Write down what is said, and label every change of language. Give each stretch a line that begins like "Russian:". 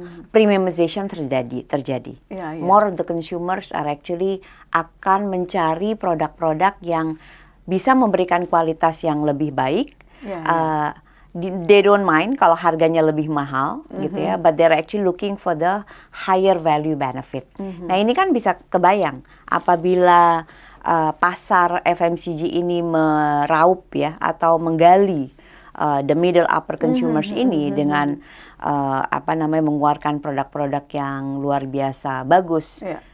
Indonesian: Premiumization terjadi.
English: More of the consumers are actually
Indonesian: akan mencari produk-produk yang bisa memberikan kualitas yang lebih baik.
English: They don't mind
Indonesian: kalau harganya lebih mahal gitu ya,
English: but they're actually looking for the higher value benefit.
Indonesian: Nah ini kan bisa kebayang apabila pasar FMCG ini meraup ya atau menggali
English: the middle upper consumers
Indonesian: ini dengan mengeluarkan produk-produk yang luar biasa bagus.